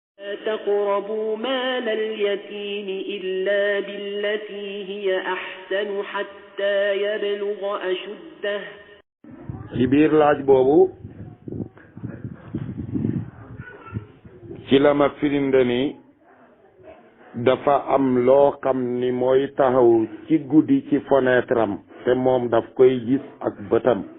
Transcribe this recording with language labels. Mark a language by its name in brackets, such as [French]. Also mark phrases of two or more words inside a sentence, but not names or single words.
[Arabic] تقربوا مال اليتيم إلا بالتي هي أحسن حتى يبلغ أشده. [Wolof] ci biir laaj boobu ci la ma firinde ni dafa am loo xam ni mooy taxaw ci guddi ci fenêtre am te moom daf koy gis ak bëtam